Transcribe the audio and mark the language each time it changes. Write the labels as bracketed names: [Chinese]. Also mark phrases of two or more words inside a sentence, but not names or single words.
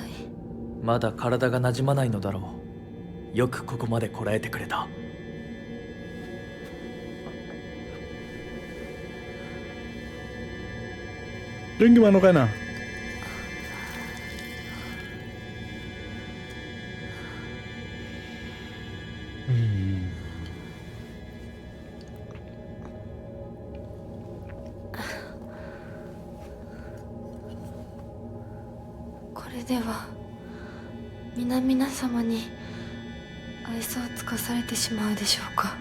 [Japanese] まだ体が馴染まないのだろう。よくここまでこらえてくれた。 [German] Denke mal noch einer. Hm. [Japanese] これでは皆様に愛想を尽かされてしまうでしょうか。